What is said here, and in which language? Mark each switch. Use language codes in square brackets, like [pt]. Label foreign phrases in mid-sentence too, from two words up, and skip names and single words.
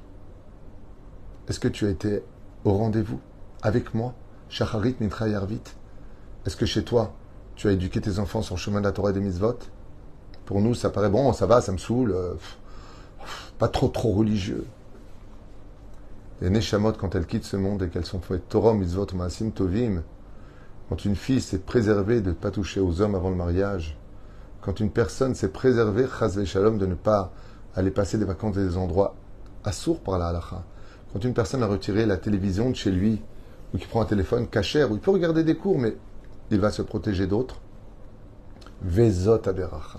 [fr] Est-ce que tu as été au rendez-vous avec moi? [he] שחרית מנחה ערבית. [fr] Est-ce que chez toi, tu as éduqué tes enfants sur le chemin de la Torah et des mitzvot? Pour nous, ça paraît bon, ça va, ça me saoule. Pas trop religieux. Les Neshamot, quand elles quittent ce monde et qu'elles sont faites [he] תורה, מצוות, מעשים, טובים, [fr] quand une fille s'est préservée de ne pas toucher aux hommes avant le mariage, quand une personne s'est préservée, [he] חס ושלום, [fr] de ne pas aller passer des vacances dans des endroits assourds par la halacha, quand une personne a retiré la télévision de chez lui, ou qui prend un téléphone cachère, où il peut regarder des cours, mais il va se protéger d'autres, [he] וזאת הברכה.